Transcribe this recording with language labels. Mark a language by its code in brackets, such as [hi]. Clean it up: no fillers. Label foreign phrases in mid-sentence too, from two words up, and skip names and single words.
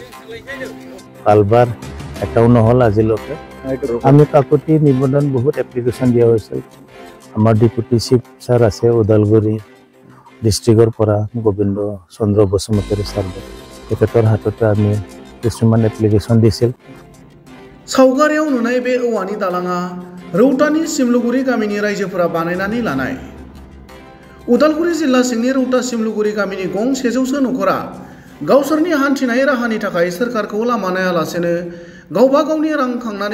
[as] কালবার এটাও নহল আজিলৈকে আমি কাকতি নিবন্ধন বহুত এপ্লিকেশন দিয়া হৈছিল আমাৰ [en] deputy chief sir [as] আছে ওদালগুৰি ডিস্ট্রিক্টৰ পৰা গোবিন্দ চন্দ্র বসুমতাৰী স্যার তেখেতৰ হাততে আমি কিছুমান এপ্লিকেশন দিছিল [brx] सावगारियाव नुनाय बे औवानि दालाङा रौतानि सिमलुगुरि गामिनि रायजोफोरा बानायनानै लानाय उदालगुरि जिल्ला सिंनि रौता सिमलुगुरि गामिनि गं 100सो नखरा गावसोरनि हान्थिनाय राहानि थाखाय सोरखारखौ लामा नायालासेनो गावबा गावनि रां खांनानै